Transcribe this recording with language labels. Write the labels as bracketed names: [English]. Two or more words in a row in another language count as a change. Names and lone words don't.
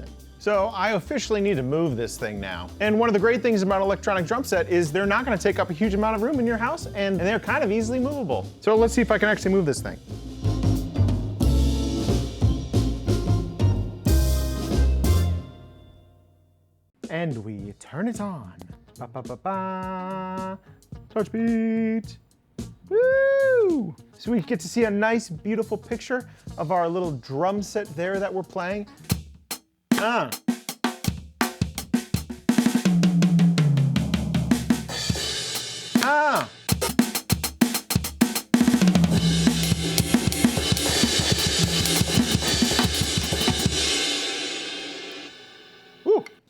[English] So I officially need to move this thing now. And one of the great things about electronic drum set is they're not gonna take up a huge amount of room in your house and they're kind of easily movable. So let's see if I can actually move this thing. And we turn it on. Ba, ba, ba, ba. TOUCHBEAT. Woo! So we get to see a nice, beautiful picture of our little drum set there that we're playing. Ah. Ah. Woo.